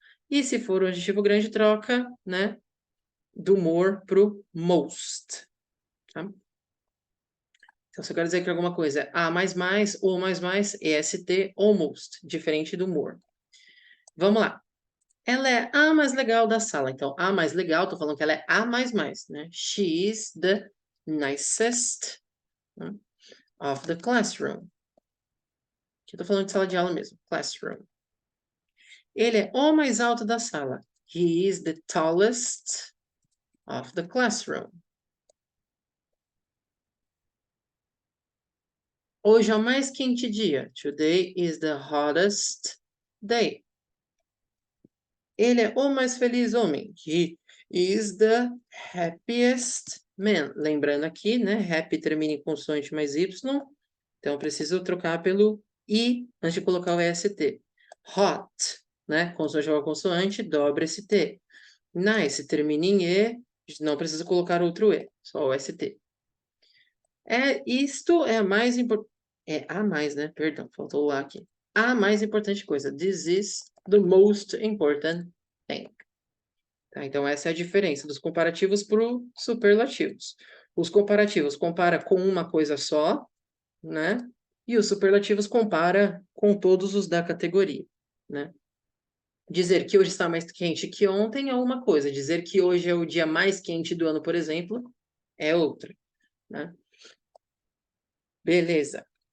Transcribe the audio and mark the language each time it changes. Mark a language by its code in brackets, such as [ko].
[pt] E se for um adjetivo grande, troca, né, do more para o most. Tá? Então, se eu quero dizer que alguma coisa é A++, ou mais, EST ou most, diferente do more. Vamos lá. Ela é a mais legal da sala. Então, a mais legal, tô falando que ela é a mais, né? [en] She is the nicest, né, of the classroom. [pt] Aqui eu tô falando de sala de aula mesmo, classroom. Ele é o mais alto da sala. [en] He is the tallest of the classroom. [pt] Hoje é o mais quente dia. [en] Today is the hottest day. [pt] Ele é o mais feliz homem. [en] He is the happiest man. [pt] Lembrando aqui, né? Happy termina em consoante mais Y. Então, eu preciso trocar pelo I antes de colocar o EST. Hot, né? Consoante igual a consoante, dobra esse T. Nice, termina em E. Não preciso colocar outro E, só o ST. Isto é a mais importante. É a mais, né? Perdão, faltou o A aqui. A mais importante coisa. [en] This is the most important thing. [pt] Tá? Então, essa é a diferença dos comparativos para os superlativos. Os comparativos compara com uma coisa só, né? E os superlativos compara com todos os da categoria, né? Dizer que hoje está mais quente que ontem é uma coisa. Dizer que hoje é o dia mais quente do ano, por exemplo, é outra, né? Beleza.